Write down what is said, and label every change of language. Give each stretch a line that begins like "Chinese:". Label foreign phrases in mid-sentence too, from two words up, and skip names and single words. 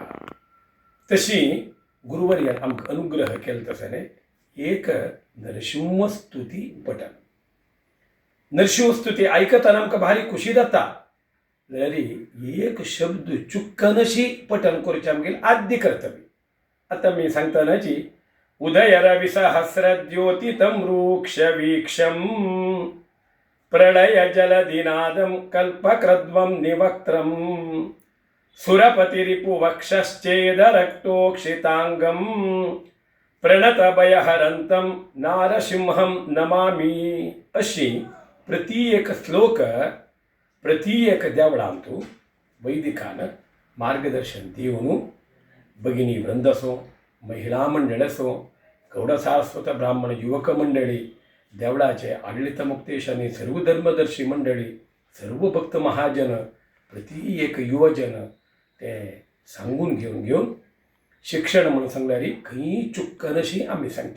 Konkani: तशी गुरुवर्यान आमकां अनुग्रह केलो तसले एक नरसिंहस्तुती पठन. नरसिंहस्तुती आयकतना आमकां भारी खुशी जाता, जाल्यार एक शब्द चुक्कन अशी पठन करचें आमगेलें आद्य कर्तव्य. आतां मी सांगतनाची
Sanskrit: उदय रवि सहस्रद्योतितं रूक्ष वीक्षम प्रलय जलदिनादं कल्पक्रद्वं निवक्त्रम सुरपतिरिपुवक्षश्चेदरक्तोक्षितांगं प्रणतभयहरन्तं नारसिंहं नमामि.
Konkani: अशी प्रति एक श्लोक प्रति एक देवळांतू वैदिकान मार्गदर्शन दिवन भगिनी वृंद असो, महिला मंडळ असो, गौड सारस्वत ब्राह्मण युवक मंडळी, देवळाचे आडಳಿತ मुक्तेश आणि सर्व धर्मदर्शी मंडळी, सर्व भक्त महाजन, प्रति एक युवजन ते सांगून घेऊन शिक्षण म्हणून सांगल्यारी खंय चुक्कन अशी आमी सांगची.